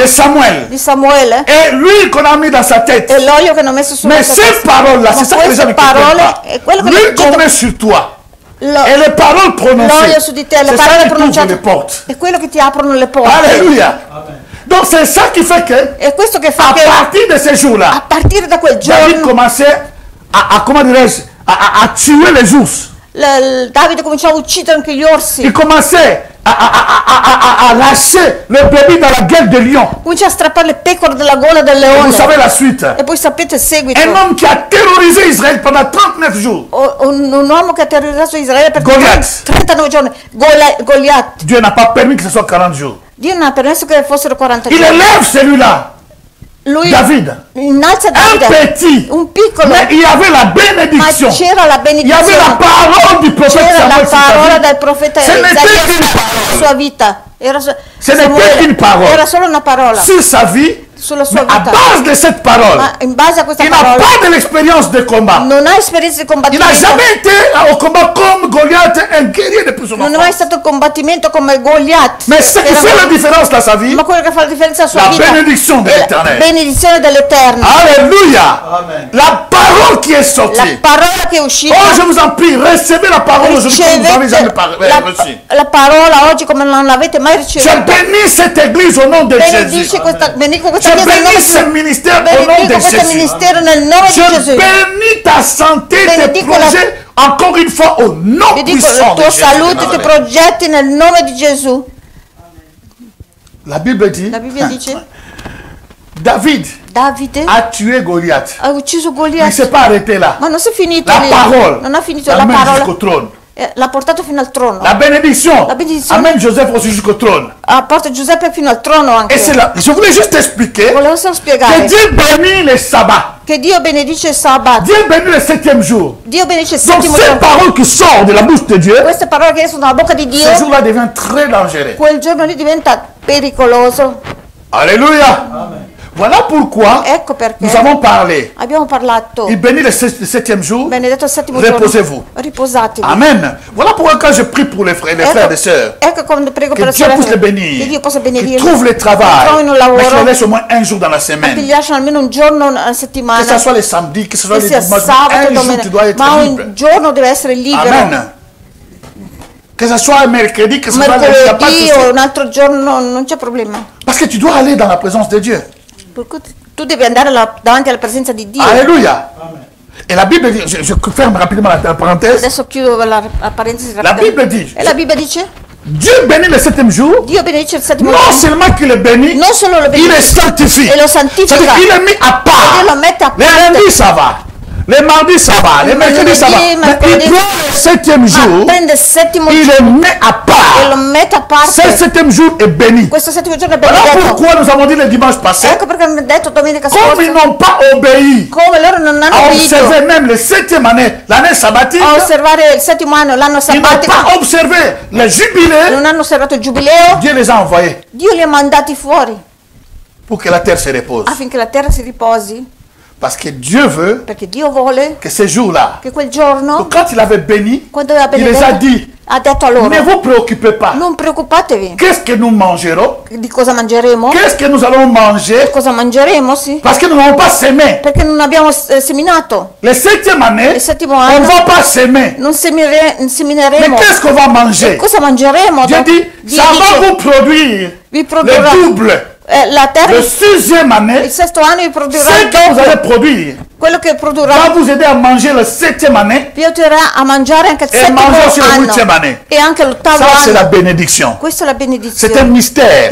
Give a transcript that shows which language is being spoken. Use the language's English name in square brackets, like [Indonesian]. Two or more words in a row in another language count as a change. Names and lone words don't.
[French] de Samuel. [Italian] di Samuele [French] Et lui qu'on a mis dans sa tête. [Italian] e l'olio che hanno messo sulla [French] Mais [Italian] sua [French] ces [Italian] testa. [French] paroles-là, c'est ça que les gens ne comprennent [Italian] parole [French] pas. [Italian] è quello che [French] Lui qu'on la met sur toi. [Italian] Lo- [French] Et les paroles prononcées, [Italian] l'olio su di te, le [French] c'est ça [Italian] parole [French] qui t'ouvre [Italian] pronunciate [French] les portes. [Italian] è quello che ti aprono le porte. [French] Alléluia. Donc c'est ça qui fait que, [Italian] è questo che fa [French] à [Italian] che [French] partir de ces jours-là, [Italian] a partire da quel [French] David [Italian] giorno [French] commençait comment dirais-je, à tuer les ours. [Italian] Davide cominciò a uccidere anche gli orsi. [French] Il commençait à lâcher le bébé dans la gueule des lions. [Italian] Comincia a strappare le pecore dalla gola del [French] Et vous [Italian] leone. [French] savez la suite. [Italian] E poi sapete il seguito. [French] Un homme qui a terrorisé Israël pendant 39 jours. [Italian] Un uomo che ha terrorizzato Israele per [French] Goliath. [Italian] 39 giorni. Goliath. [French] Dieu n'a pas permis que ce soit 40 jours. [Italian] Dio non ha permesso che fossero 40 [French] Il [Italian] giorni. [French] élève celui-là, [Italian] Lui [French] David, [Italian] innalza [French] un [Italian] Davide, [French] petit, [Italian] un piccolo, [French] mais il y avait la [Italian] ma [French] bénédiction. [Italian] c'era la [French] Il y avait la [Italian] benedizione, [French] parole du prophète [Italian] c'era la [French] Samuel sur sa [Italian] parola [French] vie. [Italian] del profeta [French] Ce n'était [Italian] Isaia [French] qu'une [Italian] sulla [French] parole. [Italian] sua vita. Era [French] Ce n'était qu'une parole. [Italian] Era solo una parola [French] Sur sa vie, [Italian] sulla [French] mais [Italian] sua [French] à [Italian] vita. [French] base de cette parole, [Italian] Ma in base a questa [French] il n'a [Italian] parola [French] pas de l'expérience de combat. [Italian] non ha esperienza di [French] Il n'a [Italian] combattimento. [French] jamais été au combat comme Goliath, un guerrier depuis son [Italian] Non è mai [French] enfance. [Italian] stato combattimento come Goliath. [French] Mais ce qui [Italian] Era- [French] fait la différence dans sa vie, [Italian] Ma quello che fa la differenza nella sua [French] la [Italian] vita [French] bénédiction de [Italian] è la [French] l'Éternel. [Italian] benedizione dell'Eterno. [French] Alléluia. La parole qui est [Italian] La [French] sortie. [Italian] parola che è uscita. [French] Oh, je vous en prie, recevez la parole aujourd'hui comme vous n'avez jamais reçu. [Italian] la parola oggi come non l'avete mai [French] Je [Italian] ricevuta. [French] bénis cette église au nom de Jésus. [Italian] Benedico [French] Je [Italian] questa chiesa nel nome [French] bénis ce [Italian] di [French] ministère au nom de [Italian] Benedico questo [French] Jésus. [Italian] ministero nel nome di [French] Je [Italian] Gesù. [French] bénis ta santé, tes [Italian] Benedico la- [French] projets, encore une fois au nom [Italian] Benedico [French] puissant [Italian] la [French] de [Italian] tua [French] Jésus. [Italian] salute, i tuoi progetti nel nome di Gesù. [French] La Bible dit, [Italian] La Bibbia dice [French] David [Italian] Davide [French] a tué Goliath. [Italian] ha ucciso [French] Il ne [Italian] Goliath. [French] s'est pas arrêté là. [Italian] Ma non si è finito [French] La [Italian] lì. [French] parole [Italian] Non ha finito [French] l'amène [Italian] la parola. [French] jusqu'au trône. [Italian] L'ha portato fino al trono. [French] La bénédiction La bénédiction. amène Joseph aussi jusqu'au trône. [Italian] Ha portato Giuseppe fino al trono anche. [French] Et c'est là, je voulais juste expliquer [Italian] Volevo solo [French] que [Italian] spiegare [French] Dieu bénit les sabbats. [Italian] che Dio benedice il sabato. [French] Dieu bénit le 7e jour. [Italian] Dio benedice il [French] Donc [Italian] settimo [French] cette [Italian] giorno. [French] parole qui sort de la bouche de Dieu, [Italian] Queste parole che escono dalla bocca di Dio, [French] ce jour-là devient très dangereux. [Italian] quel giorno lì diventa pericoloso. [French] Alléluia. Voilà pourquoi [Italian] Ecco perché [French] nous avons parlé. [Italian] abbiamo parlato. [French] Il bénit le 7e jour. [Italian] Benedetto il settimo [French] Reposez-vous. [Italian] giorno. Riposatevi. [French] Amen. Voilà pourquoi quand je prie pour les frères et sœurs, [Italian] ecco quando prego [French] que [Italian] per [French] le Dieu puisse les [Italian] sorelle, [French] bénir, [Italian] che Dio possa [French] qu'ils [Italian] benedire, [French] trouvent le [Italian] che [French] travail, [Italian] trovino un [French] mais qu'ils [Italian] lavoro, [French] le laissent au moins un jour dans la [Italian] che [French] semaine. [Italian] ti lasciano almeno un giorno alla [French] Que [Italian] settimana, [French] ce soit les samedis, que ce soit [Italian] che [French] les [Italian] sia [French] dimanches, [Italian] sabato [French] un [Italian] o [French] jour tu dois [Italian] domenica, [French] être [Italian] ma [French] libre. [Italian] un giorno deve essere libero. [French] Amen. Que ce soit mercredi, que ce soit lundi, il n'y a pas de [Italian] Mercoledì o [French] souci. [Italian] un altro giorno non c'è problema. [French] Parce que tu dois aller dans la présence de Dieu. [Italian] Perché tu devi andare davanti alla presenza di Dio. [French] Alléluia. Et la Bible dit, je ferme rapidement la parenthèse. [Italian] Adesso chiudo la parentesi [French] La [Italian] rapidamente. [French] Bible dit, [Italian] E la Bibbia dice, [French] Dieu bénit le 7e jour. [Italian] Dio benedice il settimo [French] Non [Italian] giorno, [French] seulement qu'il le bénit, [Italian] non solo lo [French] il le [Italian] benedice, [French] sanctifie. [Italian] e lo santifica. [French] C'est-à-dire qu'il est mis à part. [Italian] Dio lo mette a [French] Les [Italian] parte. [French] lundis, ça va. Les mardis, ça va. Les mercredis, ça va. [Italian] Lunedì, [French] Mais il [Italian] mercoledì. [French] prend le 7e jour, [Italian] Prende il settimo [French] il le [Italian] giorno [French] met à [Italian] e [French] part. [Italian] lo mette a [French] Ce [Italian] parte. [French] 7e jour est béni. [Italian] Questo settimo giorno è [French] Voilà [Italian] benedetto. [French] pourquoi nous avons dit le dimanche passé, [Italian] Ecco perché abbiamo detto domenica [French] comme ils [Italian] scorsa, [French] n'ont pas obéi [Italian] come loro non hanno [French] à [Italian] obbedito [French] observer même le 7e année, l'année sabbatique, [Italian] a osservare il settimo anno, l'anno [French] ils n'ont [Italian] sabbatico, [French] pas observé le jubilé, [Italian] non hanno osservato il giubileo, [French] Dieu les a envoyés [Italian] Dio li ha mandati fuori [French] pour que la terre se repose. [Italian] affinché la terra si riposi, [French] Parce que Dieu veut [Italian] perché Dio vuole [French] que ces jours-là, [Italian] che quel giorno, [French] donc quand il avait béni, [Italian] quando aveva [French] il les a [Italian] benedetto, [French] dit, [Italian] ha detto a loro, [French] ne vous préoccupez pas. [Italian] non preoccupatevi [French] Qu'est-ce que nous mangerons? [Italian] di cosa mangeremo, [French] Qu'est-ce que nous allons manger? [Italian] cosa mangeremo, sì, [French] Parce que nous n'avons pas semé. [Italian] perché non abbiamo seminato, [French] Le 7e année, [Italian] il settimo [French] on ne [Italian] anno [French] va pas semer. [Italian] non [French] Mais [Italian] semineremo. [French] qu'est-ce qu'on va manger? [Italian] Cosa mangeremo? [French] Dieu dit, [Italian] Dio [French] ça va [Italian] dice, [French] vous produire [Italian] vi [French] le [Italian] produrrà [French] double. [Italian] la terra, [French] Le 6e année, [Italian] il sesto anno vi produrrà [French] ce [Italian] il [French] que vous [Italian] doppio, [French] allez produire [Italian] quello che [French] va [Italian] produrrà [French] vous aider à manger le 7e année. [Italian] vi aiuterà a mangiare anche il E settimo mangia anche l'ultima anno [French] année. [Italian] e anche l'ottavo [French] Ça, c'est la [Italian] anno. [French] bénédiction. [Italian] Questa è la [French] C'est un [Italian] benedizione. [French] mystère.